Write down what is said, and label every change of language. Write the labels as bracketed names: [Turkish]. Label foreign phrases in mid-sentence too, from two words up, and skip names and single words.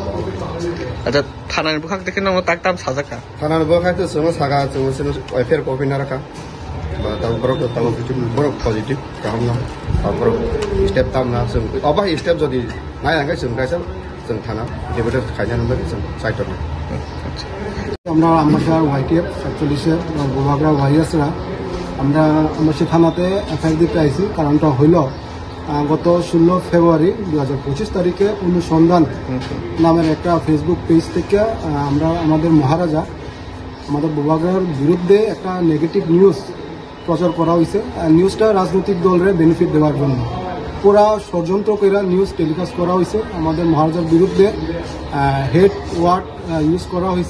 [Kok Borok] अच्छा थानानि बुखाक देखे न ताक ताम साजाका थानानि बुखाक जों सागा जों [English] FIR copy [Kok Borok] नारका बा दाबो बरो पजिटिभ कामना बरो स्टेप तामना जों अबा स्टेप जदि नायांगा जों गायसा जों थाना डेपुटेट खायनान बागे जों साइटना [Bangla] আমরা আম্বাসার YTF 47 বুবাগ্রা ভাইরাসরা আমরা আম্বাসা থানাতে এফআইআর দিতে আইছি কারণটা হইল গত 16 ফেব্রুয়ারি 2025 তারিখে অনুসন্ধান নামের একটা ফেসবুক পেজ থেকে আমরা আমাদের মহারাজা আমাদের বুবাগ্রার বিরুদ্ধে একটা [English] negative news [Bangla] প্রচার করা হয়েছে নিউজটা রাজনৈতিক দলের বেনিফিট দেওয়ার জন্য পুরা ষড়যন্ত্র করে [English] news telecast [Bangla] করা হয়েছে আমাদের মহারাজার বিরুদ্ধে [English] head word use [Bangla] করা হয়েছে।